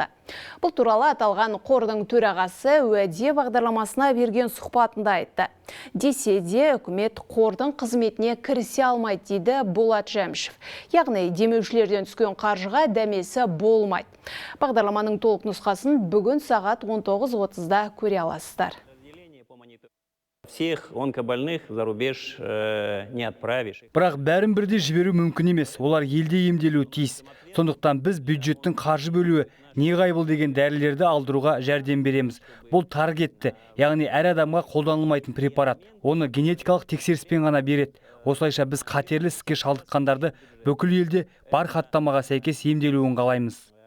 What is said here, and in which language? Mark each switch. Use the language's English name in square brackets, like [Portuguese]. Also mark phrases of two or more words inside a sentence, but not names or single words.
[Kazakh] Бұл туралы аталған қордың төрағасы уәде бағдарламасына берген сұхбатында айтты. Десе де үкімет қордың қызметіне кірісе алмайды дейді Болат Жәмшев. Яғни демеушілерден түскен қаржыға дәмесі болмайды. Бағдарламаның толық нұсқасын бүгін сағат 19:30-да көре аласыздар. [Russian] Всех онкобольных за рубеж не отправишь. [Kazakh] Бірақ бәрін бірде жіберу мүмкін емес. Олар елде емделуі тиіс. Сондықтан біз бюджеттің қаржы бөлуі неғайбыл деген дәрілерді алдыруға жәрдем береміз. Бұл таргетті, яғни әр адамға қолданылмайтын препарат. Оны генетикалық тексеріспен ғана береді. Осылайша біз қатерлі ісікке шалдыққандарды бүкіл елде бар хаттамаға сәйкес емделуін қалаймыз.